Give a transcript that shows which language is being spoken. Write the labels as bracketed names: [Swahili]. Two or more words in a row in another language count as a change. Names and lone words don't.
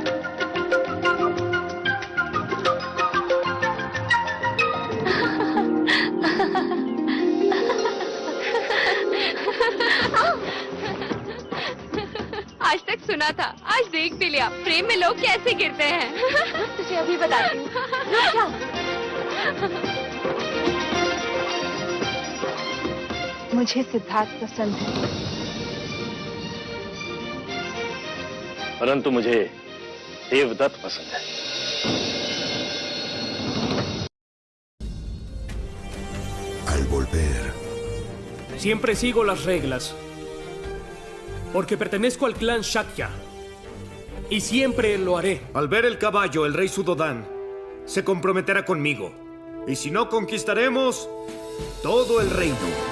[Hindi] आज तक सुना था, आज देख भी लिया, प्रेम में लोग कैसे गिरते हैं। तुझे अभी बताती हूँ। रुक जा। मुझे सिद्धार्थ पसंद है, परंतु मुझे देवदत्त पसंद है। [Spanish] Al volver, Siempre sigo las reglas, porque pertenezco al clan Shakya, y siempre lo haré. Al ver el caballo, el rey Sudodan se comprometerá conmigo, y si no, conquistaremos todo el reino.